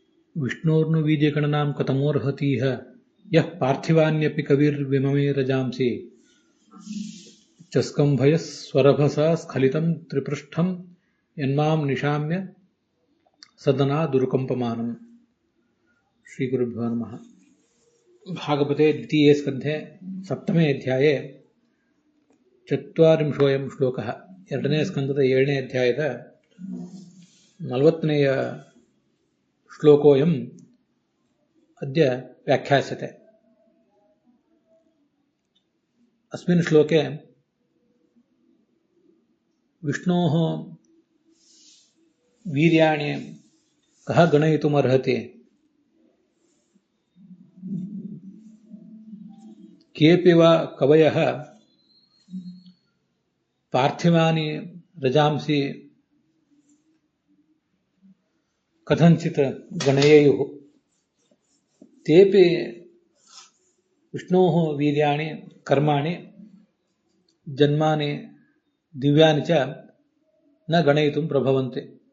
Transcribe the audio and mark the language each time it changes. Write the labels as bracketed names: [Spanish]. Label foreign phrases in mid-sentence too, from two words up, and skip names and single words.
[Sanskrit] ವಿಷ್ಣೋರ್ನು ವೀರ್ಯಗಣನಾಂ ಕಥಮೋರ್ಹತೀಹ ಯಃ ಪಾರ್ಥಿವಾನ್ಯಪಿ ಕವಿರ್ವಿಮಮೇ ರಜಾಂಸಿ ಚಸ್ಕಂಭಯಃ ಸ್ವರಭಸಾ ಸ್ಖಲಿತಂ ತ್ರಿಪೃಷ್ಠಂ ಯನ್ಮಾಂ ನಿಶಾಮ್ಯ ಸದನಾ ದುರುಕಂಪಮಾನಂ. ಶ್ರೀ ಗುರುಭ್ಯೋ ನಮಃ. ಭಾಗವತೆ ದ್ವಿತೀಯೇ ಸ್ಕಂಧೆ ಸಪ್ತಮೇ ಅಧ್ಯಾಯೇ ಚತ್ವಾರಿಂಶೋಯಂ ಶ್ಲೋಕಃ. [Kannada] ಎರಡನೇ ಸ್ಕಂದದ 7ನೇ ಅಧ್ಯಾಯದ 40ನೇಯ [Sanskrit] ಶ್ಲೋಕೋಯಂ ಅದ್ಯ ವ್ಯಾಖ್ಯಾಸ್ಯತೆ. अस्मिन् श्लोके विष्णोः वीर्याणि कः गणयितुमर्हति, केऽपि वा कवयः पार्थिवानि रजांसि कथञ्चित् गणयेयुः, तेऽपि विष्णोः वीर्याणि कर्माणि जन्मानि दिव्यानि च न गणयितुं प्रभवन्ति.